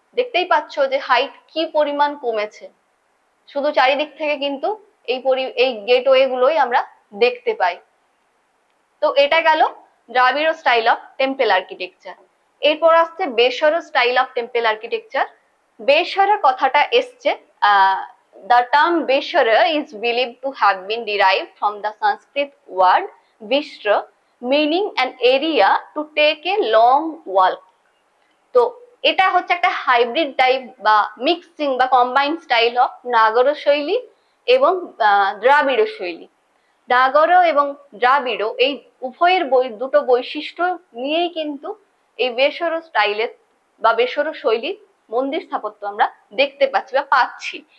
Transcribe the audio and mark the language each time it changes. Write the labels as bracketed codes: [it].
[bn] দেখতেই পাচ্ছ যে হাইট কি পরিমাণ কমেছে, শুধু চারিদিক থেকে কিন্তু এই গেটওয়ে গুলোই আমরা দেখতে পাই। তো এটা গেল দ্রাবিড় স্টাইল অফ টেম্পল আর্কিটেকচার। এরপর আসছে বেসর স্টাইল অফ টেম্পল আর্কিটেকচার। বেসর কথাটা এসছে, [en] the term Beshara is believed to have been derived from the Sanskrit word Vishra, meaning an area to take a long walk. [bn] তো এটা হচ্ছে একটা হাইব্রিড টাইপ বা mixing বা কম্বাইন্ড স্টাইল অফ নাগর শৈলী এবং দ্রাবিড় শৈলী। নাগর এবং দ্রাবিড় এই উভয়ের দুটো বৈশিষ্ট্য নিয়েই কিন্তু এই বেসর স্টাইলের বা বেসর শৈলীর মন্দির স্থাপত্য আমরা দেখতে পাচ্ছি বা পাচ্ছি।